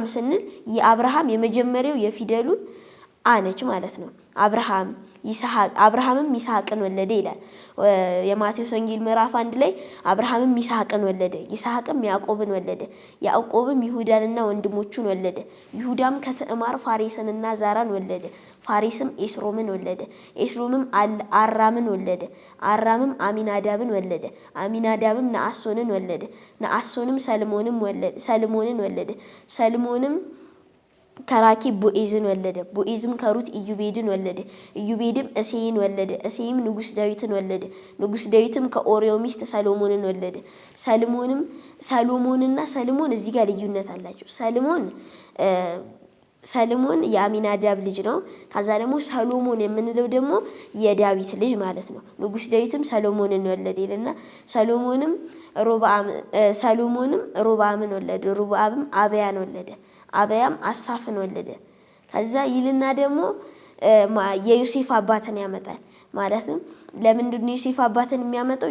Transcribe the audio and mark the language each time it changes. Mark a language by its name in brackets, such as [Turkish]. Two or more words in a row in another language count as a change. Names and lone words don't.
[Amharic] ስንል የአብርሃም የመጀመሪያው የፊደሉ አ ነች ማለት ነው። አብርሃም ይስሐቅ፣ አብርሃምም ይስሐቅን ወለደ ይላል የማቴዎስ ወንጌል ምዕራፍ 1 ላይ። አብርሃምም ይስሐቅን ወለደ፣ ይስሐቅም ያዕቆብን ወለደ፣ ያዕቆብም ይሁዳንና ወንድሞቹን ወለደ፣ ይሁዳም ከትዕማር ፋሬስንና ዛራን ወለደ፣ ፋሬስም ኤስሮምን ወለደ፣ ኤስሮምም አራምን ወለደ፣ አራምም አሚናዳብን ወለደ፣ አሚናዳብም ነአሶንን ወለደ፣ ነአሶንም ሰልሞንን ወለደ፣ ሰልሞንም ከራኪብ ቦኤዝን ወለደ፣ ቦኤዝም ከሩት ኢዩቤድን ወለደ፣ ኢዩቤድም እሴይን ወለደ፣ እሴይም ንጉስ ዳዊትን ወለደ፣ ንጉስ ዳዊትም ከኦርዮ ሚስት ሰሎሞንን ወለደ። ሰሎሞንና ሰልሞን እዚህ ጋር ልዩነት አላቸው። ሰልሞን የአሚናዳብ ልጅ ነው። ከዛ ደግሞ ሰሎሞን የምንለው ደግሞ የዳዊት ልጅ ማለት ነው። ንጉስ ዳዊትም ሰሎሞንን ወለደ ይልና ሰሎሞንም ሮብዓምን ወለደ፣ ሮብዓምም አብያን ወለደ፣ አብያም አሳፍን ወለደ። ከዛ ይልና ደግሞ የዮሴፍ አባትን ያመጣል። ማለትም ለምንድን ነው ዮሴፍ አባትን የሚያመጣው?